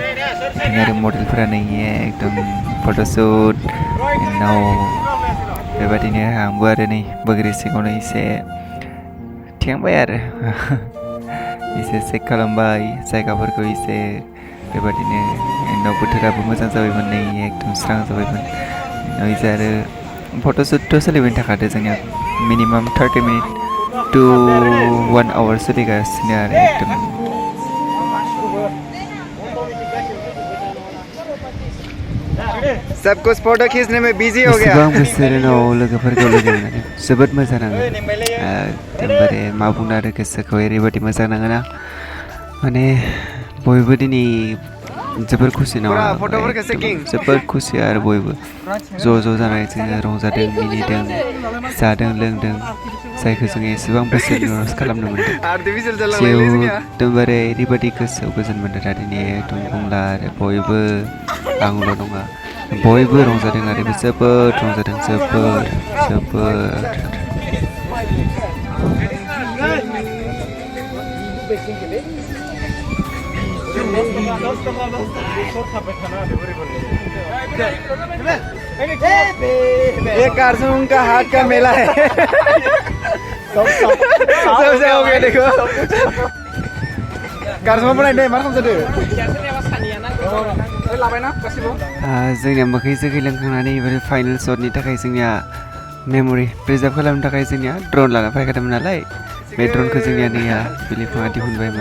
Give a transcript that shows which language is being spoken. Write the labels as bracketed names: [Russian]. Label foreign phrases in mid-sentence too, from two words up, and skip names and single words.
[Bodo] बिदिनो आरो मडेलफोरा नै एकदम फट'शुट उनाव बेबायदिनो आंबो आरो नै बोग्रि सिङावनो एसे थिखांबाय आरो एसे चेक खालामबाय जायगाफोरखौ एसे बेबायदिनो उनाव बोथोराबो मोजां जाबायमोन नै एकदम स्रां जाबायमोन उनाव एसे आरो फट'शुटथ' सोलिबाय थाखादो जोंनिया [English] minimum 30 minute to 1 hour [Bodo] सोलिगासिनो आरो एकदम [Hindi] सब कुछ फोटो खींचने में बिजी हो गया [Bodo] बेसेबां बोसोर उनाव लोगोफोरखौ लोगो मोननानै जोबोद मोजां नाङो एकदमबारे मा बुंनो आरो गोसोखौ ओरैबायदि मोजां नाङोना माने बयबो दिनै जोबोर खुसि नामा जोबोर खुसि आरो बयबो ज' जानानै जोङो रंजादों मिनिदों जादों लोंदों जायखौ जोङो एसेबां बोसोरनि उनावसो खालामनो मोन्दों एकदमबारे ओरैबायदि गोसोआव गोजोन मोन्दों दा दिनै एकदम बुंला आरो बयबो आंल' नङा बयबो रंजादों आरो जोबोद रंजादों जोबोद [Hindi] ये कारसुम का हाथ का मेला है सबसे हो गया देखो कारसुमा बनाय दे [Bodo] मा खालामदो जोंनिया मोखै जोखै लोंखांनानै एबारे फाइनाल शटनि थाखाय जोंनिया [English] memory preserve [Bodo] खालामनो थाखाय जोंनिया ड्र'न लाना फैखादोंमोन नालाय बे ड्र'नखौ जोंनिया नैया बिलिफाङा